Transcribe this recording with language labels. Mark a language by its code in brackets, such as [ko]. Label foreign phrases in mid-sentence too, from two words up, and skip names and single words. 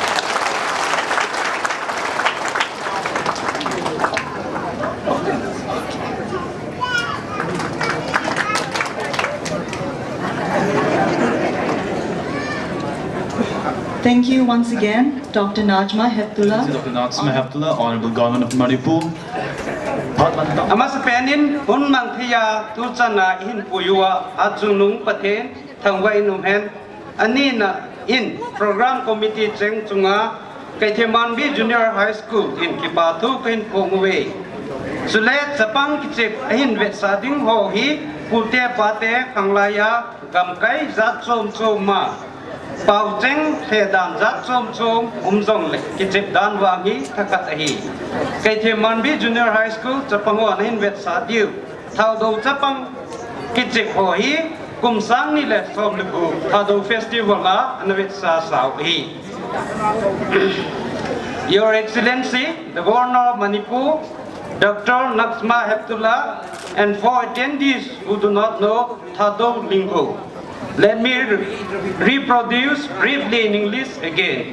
[en] Thank you once again, Dr. Najma Heptullah. Dr. Najma Heptullah, Honorable Governor of Manipur. [tcz] Amas penin hun mangthia tu chana in puyua achunung pathen thangwai numhen anina in [en] program committee [tcz] cheng chunga Keithelmanbi Junior High School in Kipathu kin pongwe sulet sapang kichip ahin vet sading ho hi pulte pate kanglaya gamkai zat chom chom ma pau cheng thedan zat chom chom umjong le kichip dan wangi thakat ahi Keithelmanbi Junior High School chapango ahin vet sadiu thaudo chapang kichip ho hi kumsang ni le som le ku thaudo festival la anvet sa sau hi. [en] Your Excellency, the Governor of Manipur, Dr. Najma Heptullah, and for attendees who do not know Thado lingo, let me reproduce briefly in English again.